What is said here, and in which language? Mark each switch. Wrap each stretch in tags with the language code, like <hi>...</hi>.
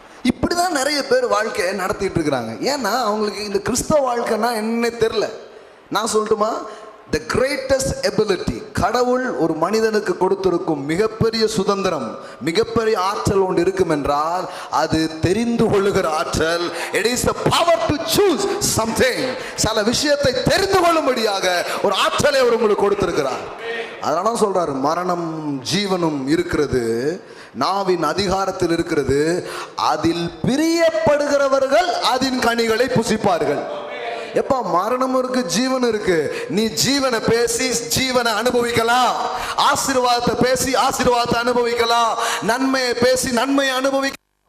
<ta>இப்படிதான் நிறைய பேர் வாழ்க்கையை நடத்திட்டு இருக்கிறாங்க. ஏன்னா அவங்களுக்கு இந்த கிறிஸ்தவ வாழ்க்கைன்னா என்ன தெரியல. நான் சொல்லட்டுமா?</ta> <en>the greatest ability,</en> <ta>கடவுள் ஒரு மனிதனுக்கு கொடுத்திருக்கும் மிகப்பெரிய சுதந்திரம், மிகப்பெரிய ஆற்றல் ஒன்று இருக்கும் என்றால் அது தெரிந்து கொள்ளுகிற ஆற்றல்.</ta> <en>it is the power to choose something.</en> <ta>சில விஷயத்தை தெரிந்து கொள்ளும்படியாக ஒரு ஆற்றலை அவர் உங்களுக்கு கொடுத்திருக்கிறார். அதனால சொல்றாரு, மரணம் ஜீவனும் இருக்கிறது, நாவின் அதிகாரத்தில் இருக்கிறது, அதில் பிரியப்படுகிறவர்கள் அதன் கனிகளை புசிப்பார்கள். எப்ப மரணம் இருக்கு, ஜீவன் இருக்கு. நீ ஜீவனை பேசி ஜீவனை அனுபவிக்கலாம், ஆசீர்வாதத்தை பேசி ஆசீர்வாதத்தை அனுபவிக்கலாம், நன்மையை பேசி நன்மையை அனுபவிக்கலாம்.</ta>